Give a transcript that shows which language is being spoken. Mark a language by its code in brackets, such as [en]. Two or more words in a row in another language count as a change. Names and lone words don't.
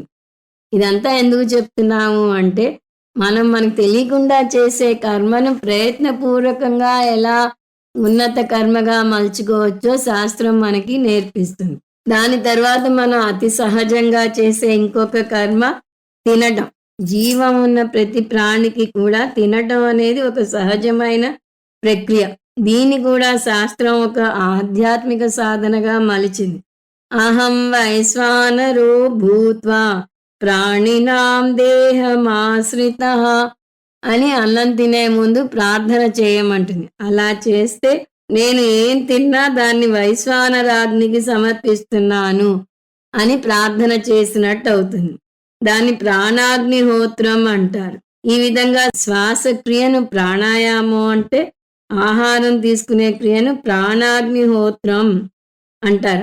[te] ఇదంతా ఎందుకు చెప్తున్నాము అంటే మనకు తెలియకుండా చేసే కర్మను ప్రయత్నపూర్వకంగా ఎలా ఉన్నత కర్మగా మలుచుకోవచ్చో శాస్త్రం మనకి నేర్పిస్తుంది. దాని తర్వాత మనం అతి సహజంగా చేసే ఇంకొక కర్మ తినటం. జీవం ఉన్న ప్రతి ప్రాణికి కూడా తినటం అనేది ఒక సహజమైన ప్రక్రియ. దీన్ని కూడా శాస్త్రం ఒక ఆధ్యాత్మిక సాధనగా మలిచింది. [sa] అహం వైశ్వానరో భూత్వా ప్రాణినాం దేహమాశ్రితః [te] అని అన్నం తినే ముందు ప్రార్థన చేయమంటుంది. అలా చేస్తే నేను ఏం తిన్నా దాన్ని వైశ్వానరాగ్నికి సమర్పిస్తున్నాను అని ప్రార్థన చేసినట్టు అవుతుంది. దాన్ని ప్రాణాగ్నిహోత్రం అంటారు. ఈ విధంగా శ్వాసక్రియను ప్రాణాయామం అంటే ఆహారం తీసుకునే క్రియను ప్రాణాగ్నిహోత్రం అంటారు.